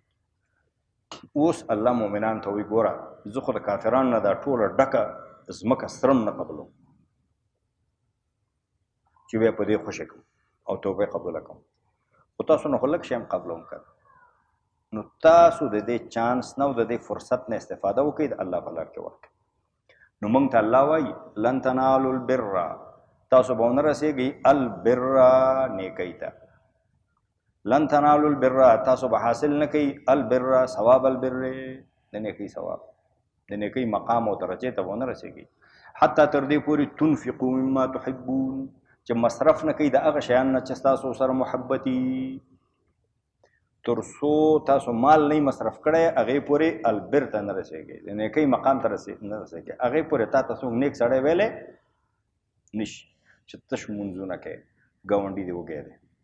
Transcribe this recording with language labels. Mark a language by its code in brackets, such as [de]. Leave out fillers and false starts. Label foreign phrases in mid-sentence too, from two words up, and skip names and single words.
[ps] اوس الله مؤمنان ته وایي ګوره زه خو د کافرانو نه دا ټوله ډکه ځمکه سرم نه قبلوم، چې بیا په دې خوشې کړم او توبه قبوله کړم. خو تاسو نه خو لږ شی هم قبلوم کړ. نو تاسو د دې چانس نه او د دې فرصت نه استفاده وکړئ، د الله په لار کې ورکړئ. نو موږ ته الله وایي [ar] لن تنالوا البر، [ps] تاسو به ونه رسېږئ البر نیکۍ ته. [ar] لن تنالوا البر، [ps] تاسو به حاصل نه کوئ البر ثواب البر، د نیکۍ ثواب، د نیکۍ مقام او درجې ته به ونه رسېږئ حتی تر دې پورې [ar] تنفقوا مما تحبون، [ps] چې مصرف نه کوئ د هغه شیانو نه چې ستاسو سره محبت وي. تر څو تاسو مال نه مصرف کړی هغې پورې البر ته نه رسېږئ، د نیکۍ مقام ته نه رسېږئ. هغې پورې تا ته څوک نیک سړی ویلی نشي چې تش مونځونه کوې، ګاونډي دې وږی دی.